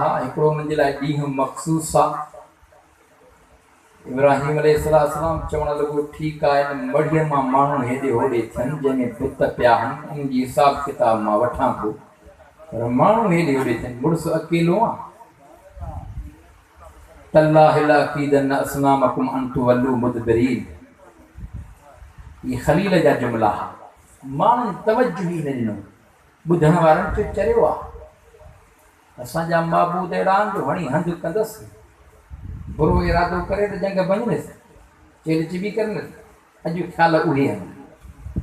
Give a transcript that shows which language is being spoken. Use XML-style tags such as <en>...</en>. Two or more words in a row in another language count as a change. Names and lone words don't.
<sd>हिकिड़ो मुंहिंजे लाइ ॾींहुं मख़सूस आहे। इब्राहिम अलैहिस्सलाम चवणु लॻो ठीकु आहे, इन मढ़ीअ मां माण्हू हेॾे होॾे थियनि जंहिंमें बुत पिया आहिनि, इन जी हिसाब किताब मां वठां थो, पर माण्हू हेॾे होॾे थियनि, मुड़ुसु अकेलो आहे।</sd> <ar>تالله لأكيدن أصنامكم أن تولوا مدبرين,</ar> <sd>ये ख़लील जा जुमला हा। माण्हुनि तवज्जो ई न ॾिनो, ॿुधण वारनि चयो चरियो आहे असांजा माबूद अहिड़ा आहिनि जो हणी हंधि कंदसि, बुरो इरादो करे त जंग भञंदसि, चेड़ चिबी करंदसि। अॼु ख़्याल उहे आहिनि।</sd>